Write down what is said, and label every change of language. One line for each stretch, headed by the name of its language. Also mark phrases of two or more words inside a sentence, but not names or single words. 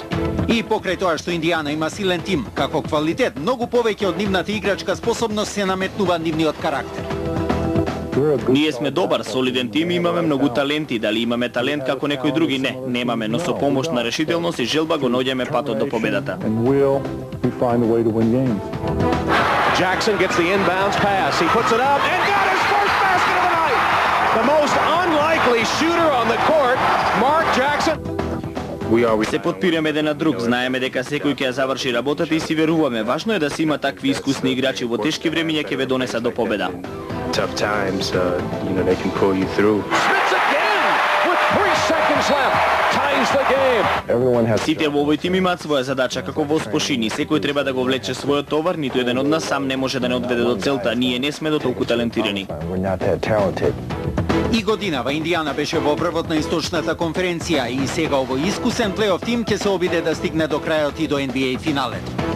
Macedonian: И покрај тоа што Индијана има силен тим, како квалитет, многу повеќе од нивната играчка способност се наметнува нивниот карактер. Ние сме добар, солиден тим и имаме многу таленти, дали имаме талент како некои други не, немаме, но со помош на решителност и желба го наоѓаме патот до победата.
English: Jackson gets the inbounds pass. He puts it up and got his first basket of the night. The most unlikely shooter on the court, Mark Jackson.
Macedonian: Се подпираме еден на друг, знаеме дека секој ќе ја заврши работата и си веруваме. Важно е да се има такви искусни играчи во тешки времиња ќе ве донесат до победа.
English: Tough times, they can pull you through. Smith again with 3 seconds left. Ties the game.
Macedonian: Сите во овој тим имаат своја задача како во спошини. Секој треба да го влече својот товар, ниту еден од нас сам не може да не одведе до целта. Ние не сме до толку талентирани. И годинава Индијана беше во врвот на источната конференција и сега овој искусен плейоф тим ќе се обиде да стигне до крајот и до NBA финалето.